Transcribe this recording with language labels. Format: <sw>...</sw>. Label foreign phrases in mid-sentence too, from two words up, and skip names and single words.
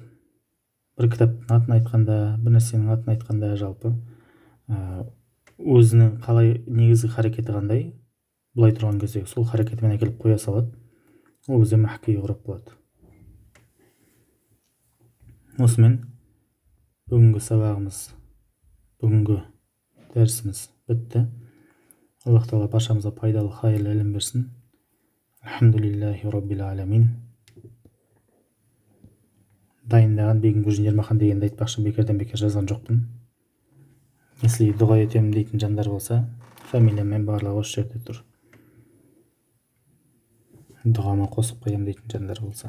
<kk>Бір кітаптың атын айтқанда, бір нәрсенің атын айтқанда жалпы өзінің қалай негізгі харекеті қандай, былай тұрған кезде сол харекетімен әкеліп қоя салады. Ол бізде</kk> <ar>محكي إعراب</ar> <kk>болады. Осымен бүгінгі сабағымыз, бүгінгі дәрісіміз бітті. Аллах тағала баршамызға пайдалы, хайырлы ілім берсін.</kk> <ar>الحمد لله رب العالمين.</ar> <kk>Дайындаған Бегім Гүлжин Ермахан дегенді айтпақшы, бекерден бекер жазған жоқпын. Если дұға етемін дейтін жандар болса, фамилиямен барлығы осы жерде тұр. Дұғама қосып қоямын дейтін жандар болса.</kk>